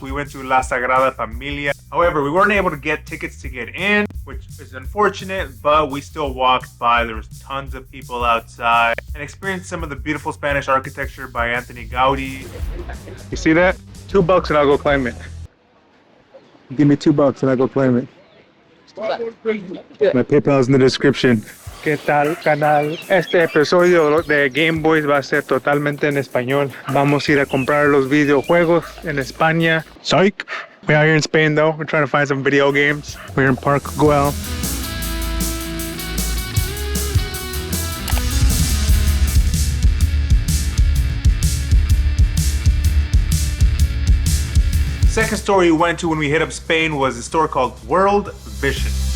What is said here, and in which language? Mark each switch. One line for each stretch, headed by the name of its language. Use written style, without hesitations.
English: We went to La Sagrada Familia. However, we weren't able to get tickets to get in, which is unfortunate, but we still walked by. There was tons of people outside and experienced some of the beautiful Spanish architecture by Anthony Gaudi. You see that? $2 and I'll go climb it. Give me $2 and I'll go climb it. My PayPal's in the description.
Spanish: ¿Qué tal, canal? Este episodio de Game Boys va a ser totalmente en español. Vamos a ir a comprar los videojuegos en España.
English: Psych! We're out here in Spain though. We're trying to find some video games. We're in Park Güell. Second store we went to when we hit up Spain was a store called World Vision.